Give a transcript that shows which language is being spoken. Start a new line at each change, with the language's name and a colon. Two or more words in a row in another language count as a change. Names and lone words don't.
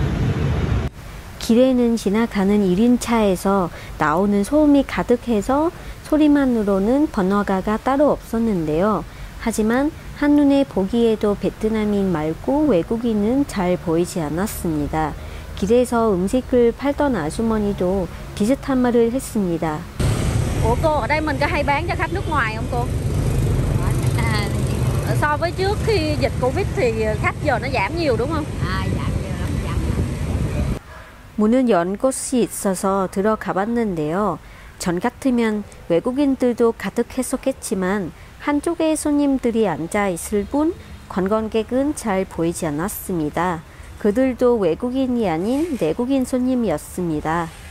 Korean: 길에는 지나가는 1인차에서 나오는 소음이 가득해서 소리만으로는 번화가가 따로 없었는데요. 하지만 한눈에 보기에도 베트남인 말고 외국인은 잘 보이지 않았습니다. 길에서 음식을 팔던 아주머니도 비슷한 말을 했습니다.
Vietnamese: Ủa cô, ở đây mình có hay bán cho khách nước ngoài không cô? So với trước khi dịch Covid thì khách giờ nó giảm nhiều đúng không? giảm nhiều lắm, giảm nhiều.
Korean: 문은 연 곳이 있어서 들어가 봤는데요. 전 같으면 외국인들도 가득했었겠지만 한쪽에 손님들이 앉아 있을 뿐 관광객은 잘 보이지 않았습니다. 그들도 외국인이 아닌 내국인 손님이었습니다.